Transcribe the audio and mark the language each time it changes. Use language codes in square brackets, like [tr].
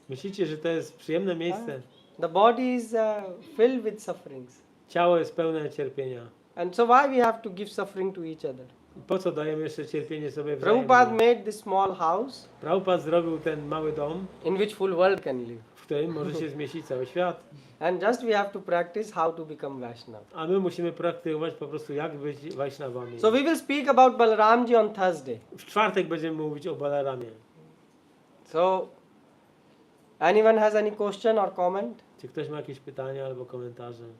[pl] Myślicie, że to jest przyjemne miejsce? [en] The body is filled with sufferings, [pl] Ciało jest pełne cierpienia. [en] and so why we have to give suffering to each other? [pl] Po co dajemy jeszcze cierpienie sobie [en] Prabhupada [pl] wzajemnie? [en] made this small house [pl] Prabhupada zrobił ten mały dom, [en] in which full world can live, [pl] w którym może się zmieścić cały świat. [en] and just we have to practice how to become Vaishnava. [pl] A my musimy praktykować po prostu jak być Vaishnavami. [en] So we will speak about Balaramji on Thursday. [pl] W czwartek będziemy mówić o Balaramie. [en] So anyone has any question or comment? [pl] Czy ktoś ma jakieś pytania albo komentarze?